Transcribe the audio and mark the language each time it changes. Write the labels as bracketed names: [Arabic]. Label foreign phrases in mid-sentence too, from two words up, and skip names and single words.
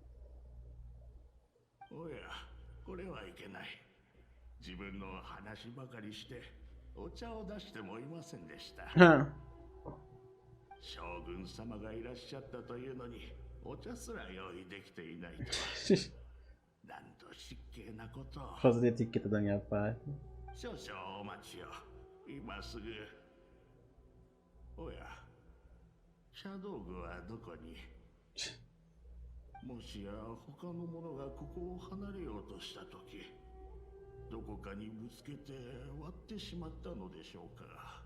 [Japanese] おや、これはいけない。自分の話ばかりしてお茶を出してもいませんでした。将軍様がいらっしゃったというのにお茶すら用意できていないとは。なんと失敬なことを。 [Portuguese] Falta de etiqueta da minha parte. [Japanese] 少々お待ちを。今すぐ。おや、茶道具はどこに？もしや他の者がここを離れようとしたとき、どこかにぶつけて割ってしまったのでしょうか。